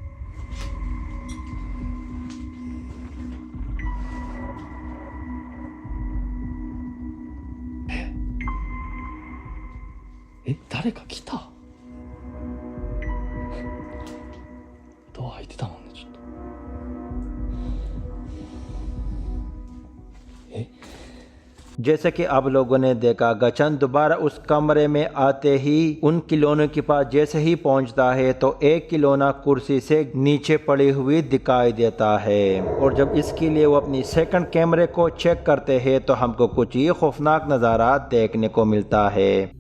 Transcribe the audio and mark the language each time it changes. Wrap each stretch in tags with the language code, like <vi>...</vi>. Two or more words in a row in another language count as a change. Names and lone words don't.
<ja>え？誰か来た？ドア開いてたもんね、ちょっと。え？</ja> <hi>जैसे कि आप लोगों ने देखा, गचन दोबारा उस कमरे में आते ही उन खिलौनों के पास जैसे ही पहुंचता है तो एक खिलौना कुर्सी से नीचे पड़ी हुई दिखाई देता है, और जब इसके लिए वो अपनी सेकंड कैमरे को चेक करते हैं तो हमको कुछ ये खौफनाक नज़ारा देखने को मिलता है।</hi>